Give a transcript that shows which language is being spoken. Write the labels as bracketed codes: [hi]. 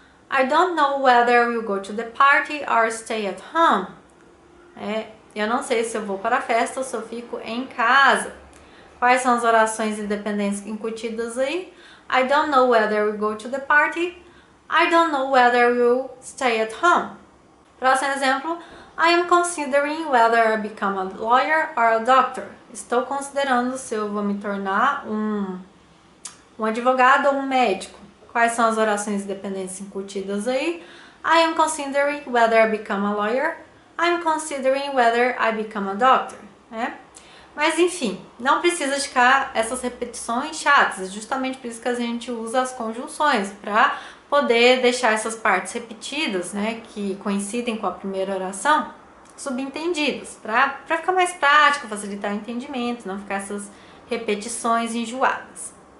[en] I don't know whether we'll go to the party or stay at home. [pt] Eu não sei se eu vou para a festa ou se eu fico em casa. Quais são as orações independentes incutidas aí? [en] I don't know whether we'll go to the party. I don't know whether we'll stay at home. [pt] Próximo exemplo. [en] I am considering whether I become a lawyer or a doctor. [pt] Estou considerando se eu vou me tornar um advogado ou um médico. Quais são as orações independentes incutidas aí? [en] I am considering whether I become a lawyer. I am considering whether I become a doctor. [pt] Mas enfim, não precisa ficar essas repetições chatas. Justamente por isso que a gente usa as conjunções, para poder deixar essas partes repetidas, né, que coincidem com a primeira oração, subentendidas, para ficar mais prático, facilitar o entendimento, não ficar essas repetições enjoadas.